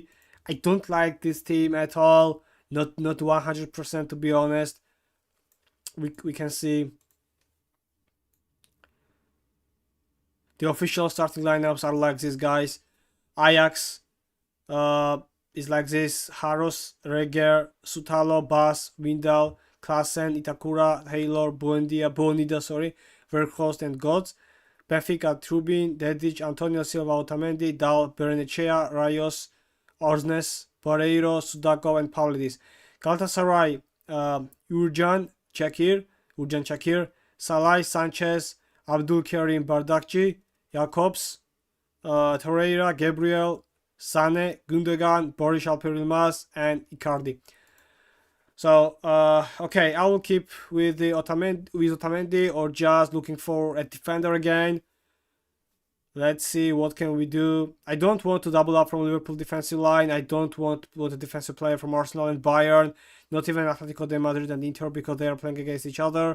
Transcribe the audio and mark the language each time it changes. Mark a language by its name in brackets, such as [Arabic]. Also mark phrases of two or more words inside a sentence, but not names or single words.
[English] I don't like this team at all. Not 100% to be honest. We can see the official starting lineups are like this, guys. Ajax is like this: Haros, Reger, Sutalo, Bas, Windal, Klaassen, Itakura, Taylor, Bonida, Verhulst and Godz. Benfica, Trubin, Dedic, Antonio Silva, Otamendi, Dal, Berenechea, Rayos, Orsnes, Barreiro, Sudakov and Pavlidis. Galatasaray, Urjan Çakir, Salai, Sanchez, Abdul Karim Bardakci, Jakobs, Torreira, Gabriel, Sane, Gundogan, Boris Alper Yilmaz, and Icardi. So, okay, I will keep with Otamendi or just looking for a defender again. Let's see what can we do. I don't want to double up from Liverpool defensive line. I don't want to put a defensive player from Arsenal and Bayern, not even Atletico de Madrid and Inter because they are playing against each other.